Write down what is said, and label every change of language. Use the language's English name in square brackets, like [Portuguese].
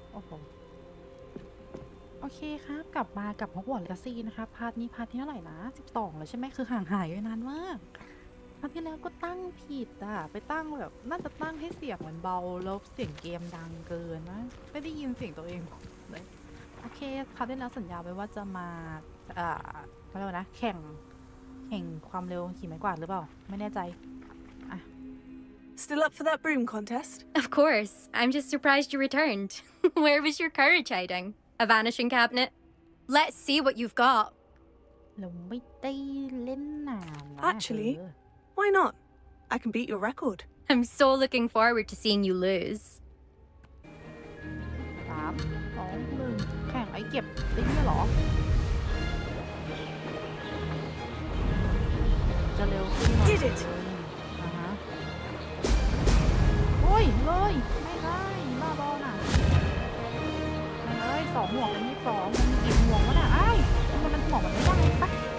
[Thai] ผมโอเคครับกลับมากับ Hogwarts Legacy นะคะพาร์ทนี้พาร์ทที่เท่าไหร่นะ12แล้วใช่ไหมคือห่างหายไปนานมากพาร์ทที่แล้วก็ตั้งผิดอ่ะไปตั้งแบบน่าจะตั้งให้เสียงมันเบาแล้วเสียงเกมดังเกินนะไม่ได้ยินเสียงตัวเองเลยโอเคพาร์ทที่แล้วสัญญาไว้ว่าจะมาเขาเรียกว่านะแข่งความเร็วขี่ไม้กวาดหรือเปล่าไม่แน่ใจอ่ะ [English] Still up for that broom contest? Of course. I'm just surprised you returned. Where was your courage hiding? A vanishing cabinet? Let's see what you've got. [Thai] เราไม่ได้เล่นนานนะ [English] Actually, why not? I can beat your record. I'm so looking forward to seeing you lose. [Thai] 3 2 1แข่งไอ้เก็บไอ้เนี่ยเหรอจะเร็วขึ้นหน่อย [English] Did it! [Thai] โอ้ยเลยไม่ได้บ้าบอน่ะไม่เลย2 ห่วงเป็น22มันกี่ห่วงวะน่ะไอ้มันห่วงมันไม่ได้ปะ